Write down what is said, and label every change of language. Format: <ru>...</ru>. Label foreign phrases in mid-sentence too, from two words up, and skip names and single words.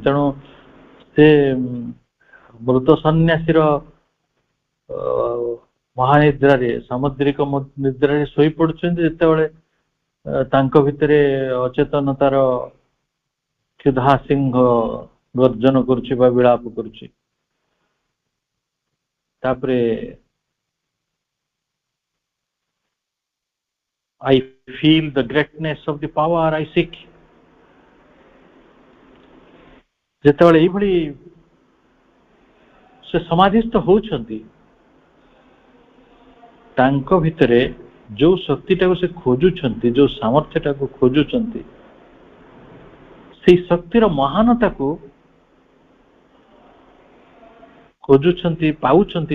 <or>ତେଣୁ ସେ ମୃତ ସନ୍ନ୍ୟାସୀର ମହାନିଦ୍ରାରେ, ସାମୁଦ୍ରିକ ନିଦ୍ରାରେ ଶୋଇ ପଡୁଛନ୍ତି, ଯେତେବେଳେ ତାଙ୍କ ଭିତରେ ଅଚେତନତାର କ୍ଷୁଧା ସିଂହ ଗର୍ଜନ କରୁଛି ବା ବିଳାପ କରୁଛି।</or> <en>ତାପରେ I feel the greatness of the power I seek.</en> <or>ଯେତେବେଳେ ଏଇଭଳି ସେ ସମାଧିସ୍ଥ ହଉଛନ୍ତି, ତାଙ୍କ ଭିତରେ ଯୋଉ ଶକ୍ତିଟାକୁ ସେ ଖୋଜୁଛନ୍ତି, ଯୋଉ ସାମର୍ଥ୍ୟଟାକୁ ଖୋଜୁଛନ୍ତି, ସେଇ ଶକ୍ତିର ମହାନତାକୁ ଖୋଜୁଛନ୍ତି, ପାଉଛନ୍ତି।</or>